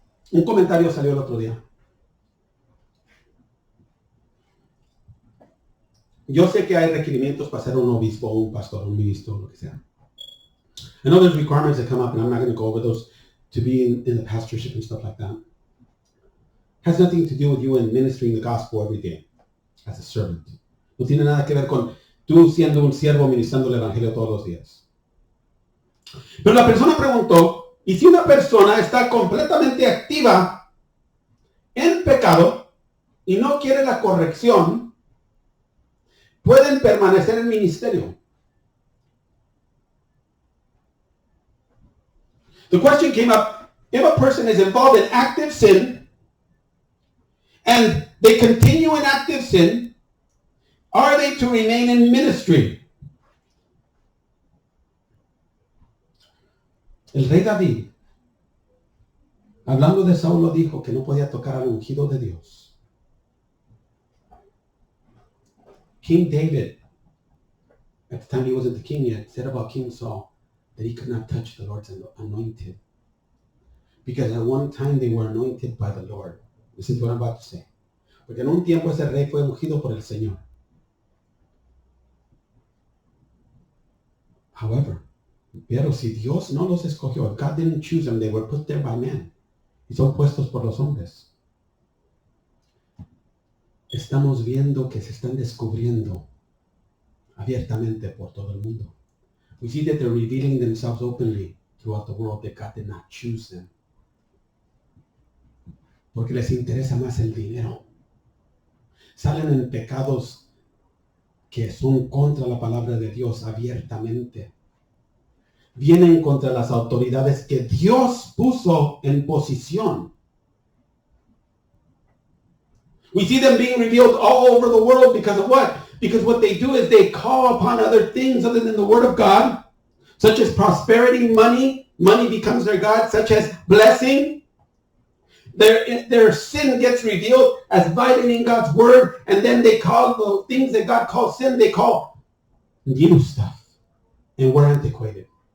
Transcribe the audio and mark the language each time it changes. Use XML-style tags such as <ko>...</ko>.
<es>Un comentario salió el otro día. Yo sé que hay requerimientos para ser un obispo, un pastor, un ministro, lo que sea.</es> <en>I know there's requirements that come up, and I'm not going to go over those to be in the pastorship and stuff like that. It has nothing to do with you in ministering the gospel every day as a servant.</en> <es>No tiene nada que ver con tú siendo un siervo ministrando el evangelio todos los días. Pero la persona preguntó, ¿y si una persona está completamente activa en pecado y no quiere la corrección, pueden permanecer en ministerio?</es> <en>The question came up, if a person is involved in active sin and they continue in active sin, are they to remain in ministry?</en> <es>El rey David, hablando de Saulo, dijo que no podía tocar al ungido de Dios.</es> <en>King David, at the time he wasn't the king yet, said about King Saul that he could not touch the Lord's anointed. Because at one time they were anointed by the Lord. This is what I'm about to say.</en> <es>Porque en un tiempo ese rey fue ungido por el Señor.</es> <en>However,</en> <es>pero si Dios no los escogió,</es> <en>God didn't choose them, they were put there by men.</en> <es>Y son puestos por los hombres. Estamos viendo que se están descubriendo abiertamente por todo el mundo.</es> <en>We see that they're revealing themselves openly throughout the world, that God did not choose them.</en> <es>Porque les interesa más el dinero. Salen en pecados que son contra la palabra de Dios abiertamente. Vienen contra las autoridades que Dios puso en posición.</es> <en>We see them being revealed all over the world because of what? Because what they do is they call upon other things other than the Word of God, such as prosperity, money. Money becomes their God, such as blessing. Their sin gets revealed as violating God's Word, and then they call the things that God calls sin, they call new stuff. And we're antiquated.</en>